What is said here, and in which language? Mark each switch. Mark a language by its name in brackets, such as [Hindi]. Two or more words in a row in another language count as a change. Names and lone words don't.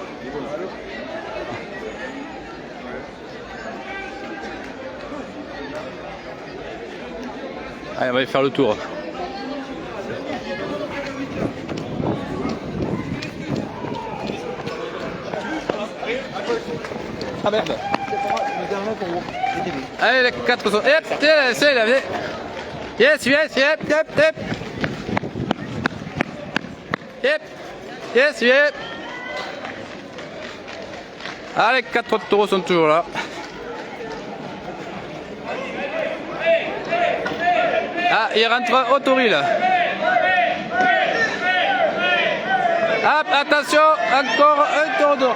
[French] Allez, on va aller faire le tour. Ah merde. Allez, les 4 sont... Hop, c'est là, [English] yes, yes, yep, yep, yep. Yep, yes, yep. [French] Ah, les 4 taureaux sont toujours là. Ah, il rentre au toril. Hop, attention, encore un taureau d'or.